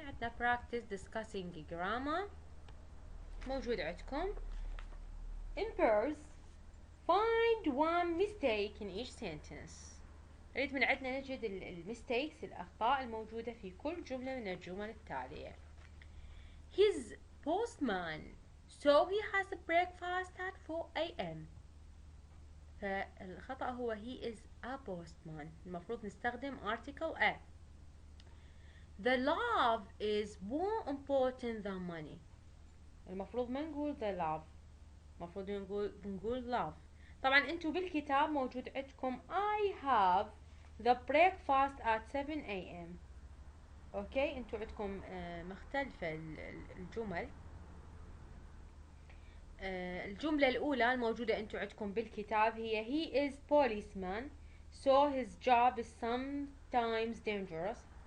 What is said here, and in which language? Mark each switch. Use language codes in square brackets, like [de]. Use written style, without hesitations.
[ar] عندنا [en] practice discussing grammar [ar] موجود عندكم. [en] in pairs find one mistake in each sentence. [ar] نريد من عندنا نجد الميستيكس الأخطاء الموجودة في كل جملة من الجمل التالية. [en] his postman so he has a breakfast at 4 a.m. [ar] فالخطأ هو [en] he is a postman، [ar] المفروض نستخدم [en] article a. the love is more important than money، [ar] المفروض ما نقول [en] the love، [ar] المفروض نقول [en] love. [ar] طبعا انتو بالكتاب موجود عندكم [en] I have the breakfast at 7 a.m. [ar] اوكي انتو عندكم مختلفة الجمل. الجملة الأولى الموجودة أنتم عندكم بالكتاب هي [en] he is policeman so his job is sometimes dangerous.